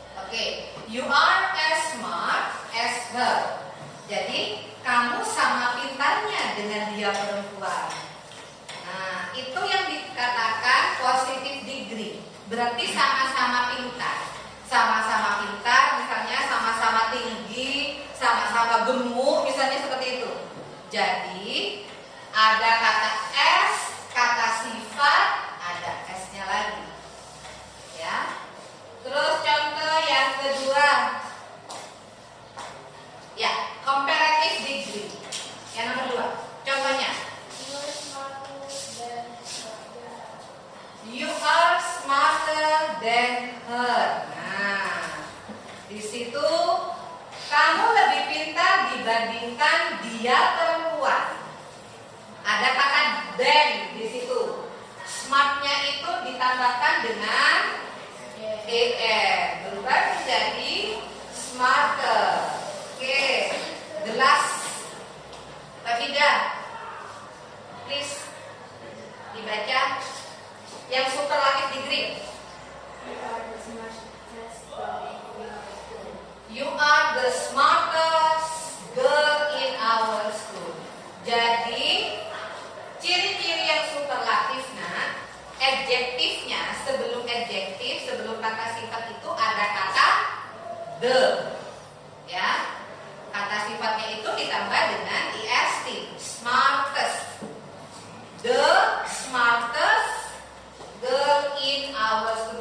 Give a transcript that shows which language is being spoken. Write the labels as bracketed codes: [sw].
[en] Oke, you are as smart as her. [id] Jadi kamu sama pintarnya dengan dia perempuan. Nah, itu yang dikatakan positive degree. Berarti sama-sama pintar. Sama-sama pintar, misalnya sama-sama tinggi, sama-sama gemuk, misalnya seperti itu. Jadi ada kata S, kata sifat, ada S-nya lagi. Ya. Terus contoh yang kedua. Ya, comparative degree. Yang nomor 2. Contohnya. [en] You are smarter than her. [id] Nah, di situ kamu lebih pintar dibandingkan dia perempuan. Ada kata than di situ. Smartnya itu ditambahkan dengan er, berubah menjadi smarter. Oke, gelas. Tafida, please dibaca yang superlative degree. [en] You are the smartest girl in our school. [id] Jadi ciri-ciri yang superlatif, nah, adjektifnya sebelum adjektif, sebelum kata sifat itu ada kata the, ya. Kata sifatnya itu ditambah dengan est, smartest. [en] The smartest girl in our school.